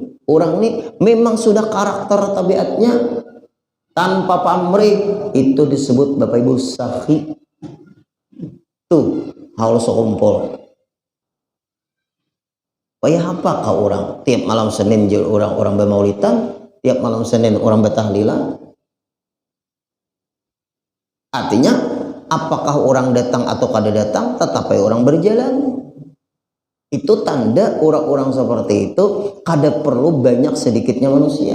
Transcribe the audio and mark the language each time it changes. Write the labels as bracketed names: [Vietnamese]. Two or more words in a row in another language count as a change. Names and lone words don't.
[Indonesian] Orang ini memang sudah karakter tabiatnya tanpa pamrih, itu disebut Bapak Ibu sakhi. Tuh harus kumpul. Kayak apakah orang tiap malam Senin orang bermaulidan, tiap malam Senin orang bertahlilan? Artinya apakah orang datang atau kada datang, tetapi orang berjalan. Itu tanda orang-orang seperti itu kada perlu banyak sedikitnya manusia.